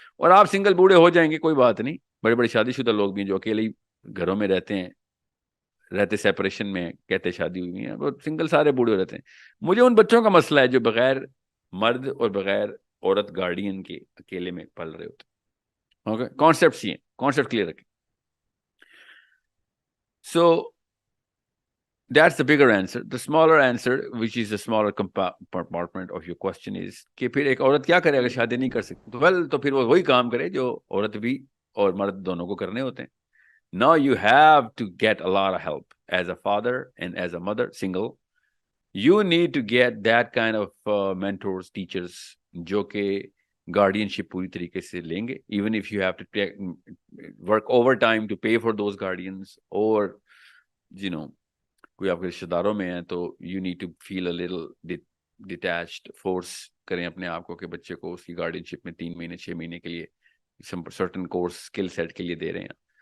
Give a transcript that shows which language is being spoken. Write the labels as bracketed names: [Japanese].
[Urdu] اور آپ سنگل بوڑھے ہو جائیں گے کوئی بات نہیں. بڑے بڑے شادی شدہ لوگ بھی ہیں جو اکیلے گھروں میں رہتے سیپریشن میں کہتے شادی ہوئی ہیں، وہ سنگل سارے بوڑھے رہتے ہیں. مجھے ان بچوں کا مسئلہ ہے جو بغیر مرد اور بغیر عورت گارڈین کے اکیلے میں پل رہے ہوتے ہیں. اوکے. کانسیپٹس یہ کانسیپٹ کلیئر رکھیں. [English] So that's the bigger answer. The smaller answer, which is the smaller compartment of your question, is [Urdu] کہ پھر ایک عورت کیا کرے اگر شادی نہیں کر سکتی؟ تو پھر وہ وہی کام کرے جو عورت بھی اور مرد دونوں کو کرنے ہوتے ہیں. [English] Now you have to get a lot of help as a father and as a mother, single. You need to get that kind of mentors, teachers, [Urdu] جو کہ [English] guardianship [Urdu] پوری طریقے سے لیں گے. [English] Even if you have to work overtime to pay for those guardians, or [Urdu] کوئی آپ کے رشتے داروں میں ہیں تو [English] You need to feel a little detached. [Urdu] Force کریں اپنے آپ کو کہ بچے کو اس کی گارڈینشپ میں 3 مہینے 6 مہینے کے لیے سرٹن کورس اسکل سیٹ کے لیے دے رہے ہیں.